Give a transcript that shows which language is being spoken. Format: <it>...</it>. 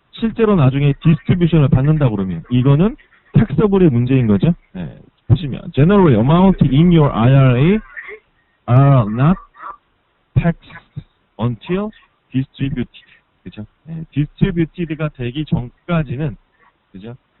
<ko>실제로 나중에 디스트리뷰션을 받는다 그러면 이거는 텍서블의 문제인 거죠. 보시면</ko> <en>generally amount in your IRA are not taxed until distributed.</en> <ko>그죠? 디스트리뷰티드가 되기 전까지는 그죠?</ko>